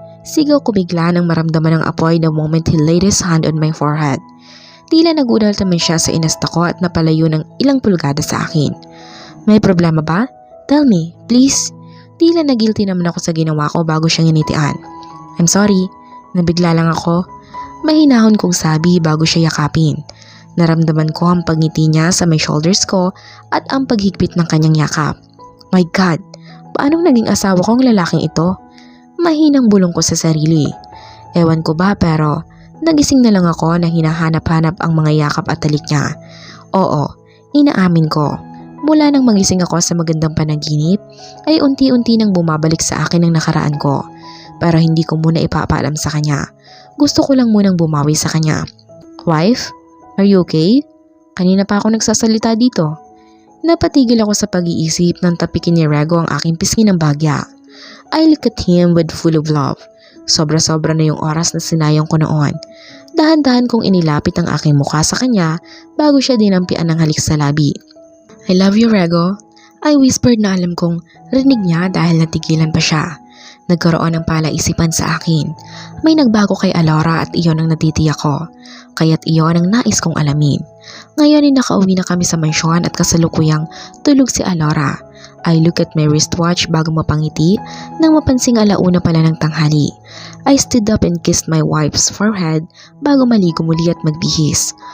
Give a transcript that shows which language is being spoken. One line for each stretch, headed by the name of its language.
Filipino: Sigaw ko bigla nang maramdaman ng apoy
English: the moment he laid his hand on my forehead.
Filipino: Tila nagulat naman siya sa inasta ko at napalayo ng ilang pulgada sa akin. May problema ba?
English: Tell me, please.
Filipino: Tila nagilty naman ako sa ginawa ko bago siya nginitian.
English: I'm sorry,
Filipino: nabigla lang ako. Mahinahon kong sabi bago siya yakapin. Naramdaman ko ang pagngiti niya sa may shoulders ko at ang paghigpit ng kanyang yakap.
English: My God,
Filipino: paanong naging asawa ko ang lalaking ito? Mahinang bulong ko sa sarili. Ewan ko ba pero nagising na lang ako na hinahanap-hanap ang mga yakap at talik niya. Oo, inaamin ko. Mula nang magising ako sa magandang panaginip ay unti-unti nang bumabalik sa akin ang nakaraan ko. Pero hindi ko muna ipapaalam sa kanya. Gusto ko lang munang bumawi sa kanya.
English: Wife? Are you okay?
Filipino: Kanina pa ako nagsasalita dito. Napatigil ako sa pag-iisip nang tapikin ni Rego ang aking pisngi ng bagya.
English: I look at him with full of love.
Filipino: Sobra-sobra na yung oras na sinayang ko noon. Dahan-dahan kong inilapit ang aking mukha sa kanya bago siya dinampian ng halik sa labi.
English: I love you, Rego. I whispered
Filipino: na alam kong rinig niya dahil natigilan pa siya. Nagkaroon ng palaisipan sa akin. May nagbago kay Alora at iyon ang natitiyak ko. Kaya't iyon ang nais kong alamin. Ngayon ay nakauwi na kami sa mansyon at kasalukuyang tulog si Alora.
English: I look at my wristwatch
Filipino: bago mapangiti nang mapansing alauna pala ng tanghali.
English: I stood up and kissed my wife's forehead
Filipino: bago maligo muli at magbihis.